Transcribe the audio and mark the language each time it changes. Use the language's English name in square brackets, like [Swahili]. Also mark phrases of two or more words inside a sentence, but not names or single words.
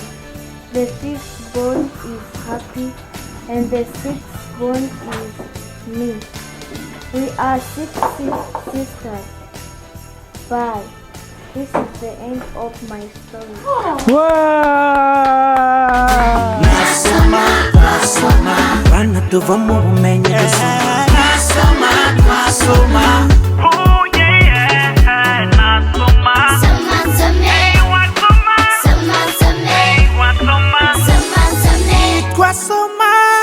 [English] The fifthborn is Happy. And the sixthborn is me. We are 6 sisters. Bye. This is the end of my story. [Kinyarwanda] Nasoma, nasoma, bana tuvamo ubumenyi dusoma. Nasoma, nasoma. [English] Oh yeah, [Kinyarwanda] nasoma. Soma, soma. Wasoma. Soma, soma. Wasoma. Soma, soma. Yitwa soma.